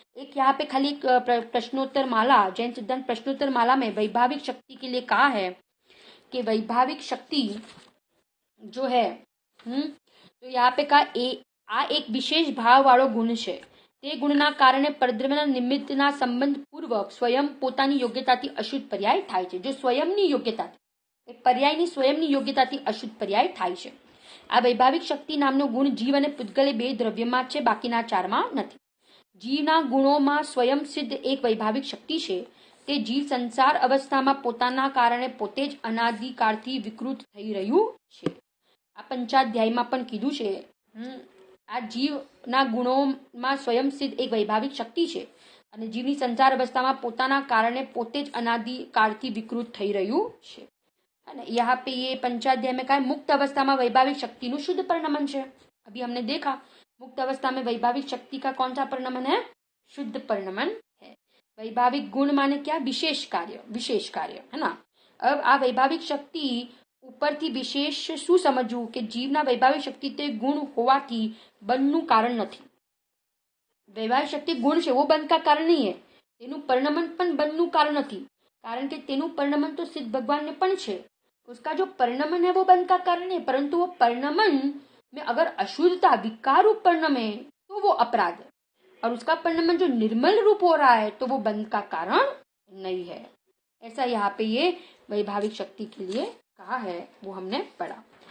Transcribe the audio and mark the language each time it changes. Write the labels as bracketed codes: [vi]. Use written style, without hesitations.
[hi] एक यहाँ पे खाली एक प्रश्नोत्तर माला, जैन सिद्धांत प्रश्नोत्तर माला में वैभाविक शक्ति के लिए कहा है कि वैभाविक शक्ति जो है, तो यहाँ पे कहा [gu] આ એક વિશેષ ભાવ વાળો ગુણ છે, તે ગુણના કારણે પરદ્રવ્યના નિમિત્તના સંબંધ પૂર્વક સ્વયં પોતાની યોગ્યતાથી અશુદ્ધ પર્યાય થાય છે। જો સ્વયંની યોગ્યતાથી, પર્યાયની સ્વયંની યોગ્યતાથી અશુદ્ધ પર્યાય થાય છે। આ વૈભાવિક શક્તિ નામનો ગુણ જીવ અને પુદ્ગલે 2 દ્રવ્યમાં છે, બાકીના 4માં નથી। જીવના ગુણોમાં સ્વયં સિદ્ધ એક વૈભાવિક શક્તિ છે, તે જીવ સંસાર અવસ્થામાં પોતાના કારણે પોતે જ અનાદિકાળથી વિકૃત થઈ રહ્યું છે। આ પંચાધ્યાયમાં પણ કીધું છે। આ જીવના ગુણોમાં સ્વયં સિદ્ધ એક વૈભાવિક શક્તિ છે અને જીવની સંસાર અवस्थाમાં પોતાના કારણે પોતે જ અનાદિકાળથી વિકૃત થઈ રહ્યું છે। [hi] અને यहाँ पे ये पंचाध्याय में कहा मुक्त अवस्था में वैभाविक शक्ति नु शुद्ध परिणमन है। अभी हमने देखा मुक्त अवस्था में वैभाविक शक्ति का कौन सा परिणमन है, शुद्ध परिणमन है। वैभाविक गुण माने क्या, विशेष कार्य है ना। [gu] अब आ वैभाविक शक्ति ઉપરથી વિશેષ શું સમજવું કે જીવના વૈભાવિક શક્તિ તે ગુણ હોવાથી બંધનું કારણ નથી। વૈભાવિક શક્તિ ગુણ છે, [hi] वो बंध का कारण नहीं है। [gu] તેનું પરિણમન પણ બંધનું કારણ નથી, કારણ કે તેનું પરિણમન તો સિદ્ધ भगवान ने પણ છે। [hi] उसका जो परिणमन है वो बंध का कारण है, परंतु वो परिणमन में अगर अशुद्धता विकार रूप परिणम है तो वो अपराध है, और उसका परिणमन जो निर्मल रूप हो रहा है तो वो बंध का कारण नहीं है। ऐसा यहाँ पे ये वैभाविक शक्ति के लिए कहा है, वो हमने पढ़ा।